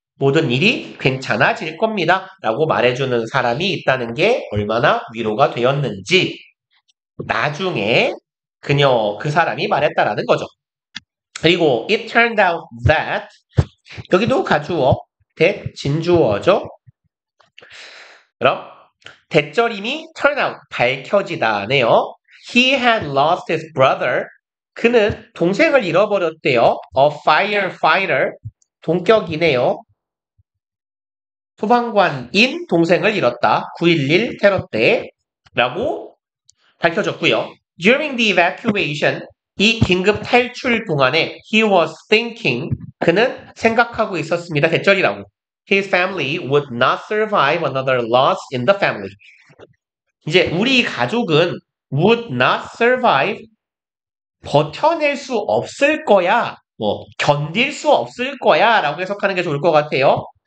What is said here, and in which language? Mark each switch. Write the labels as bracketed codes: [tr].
[ko] 모든 일이 괜찮아질 겁니다. 라고 말해주는 사람이 있다는 게 얼마나 위로가 되었는지 나중에 그 사람이 말했다라는 거죠. 그리고 it turned out that 여기도 가주어, that 진주어죠. 그럼 대절임이 turn out, 밝혀지다네요. [en] He had lost his brother. [ko] 그는 동생을 잃어버렸대요. A firefighter, 동격이네요. 소방관인 동생을 잃었다. 9.11 테러 때라고 밝혀졌고요. [en] During the evacuation, [ko] 이 긴급 탈출 동안에 [en] he was thinking, [ko] 그는 생각하고 있었습니다. 대절이라고. [en] His family would not survive another loss in the family. [ko] 이제 우리 가족은 would not survive, 버텨낼 수 없을 거야, 견딜 수 없을 거야 라고 해석하는 게 좋을 것 같아요.